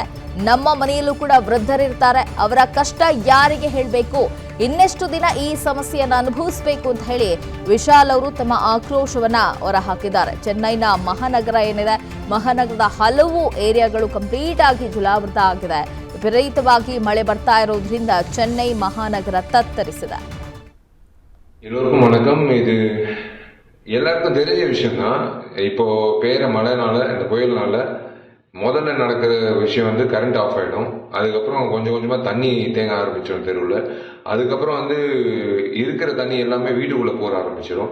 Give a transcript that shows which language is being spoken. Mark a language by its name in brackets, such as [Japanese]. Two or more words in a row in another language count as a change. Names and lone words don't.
[Kannada] ನಮ್ಮ ಮನೆಯಲ್ಲೂ ಕೂಡ ವೃದ್ಧರಿರ್ತಾರೆ, ಅವರ ಕಷ್ಟ ಯಾರಿಗೆ ಹೇಳಬೇಕು, ಇನ್ನೆಷ್ಟು ದಿನ ಈ ಸಮಸ್ಯೆಯನ್ನು ಅನುಭವಿಸಬೇಕು ಅಂತ ಹೇಳಿ ವಿಶಾಲ್ ಅವರು ತಮ್ಮ ಆಕ್ರೋಶವನ್ನ ಹೊರಹಾಕಿದ್ದಾರೆ. ಚೆನ್ನೈನ ಮಹಾನಗರ ಏನಿದೆ, ಮಹಾನಗರದ ಹಲವು ಏರಿಯಾಗಳು ಕಂಪ್ಲೀಟ್ ಆಗಿ ಜಲಾವೃತ ಆಗಿದೆ. ವಿಪರೀತವಾಗಿ ಮಳೆ ಬರ್ತಾ ಇರೋದ್ರಿಂದ ಚೆನ್ನೈ ಮಹಾನಗರ ತತ್ತರಿಸಿದೆ. [Tamil] எல்லோருக்கும் வணக்கம். இது எல்லாருக்கும் தெரிஞ்ச விஷயம் தான். இப்போ பெய்கிற மழைனால, இந்த புயல்னால முதல்ல நடக்கிற விஷயம் வந்து [English] current off [Tamil] ஆகிடும். அதுக்கப்புறம் கொஞ்சம் கொஞ்சமாக தண்ணி தேங்க ஆரம்பிச்சிடும் தெருவில். அதுக்கப்புறம் வந்து இருக்கிற தண்ணி எல்லாமே வீட்டுக்குள்ளே போக ஆரம்பிச்சிடும்.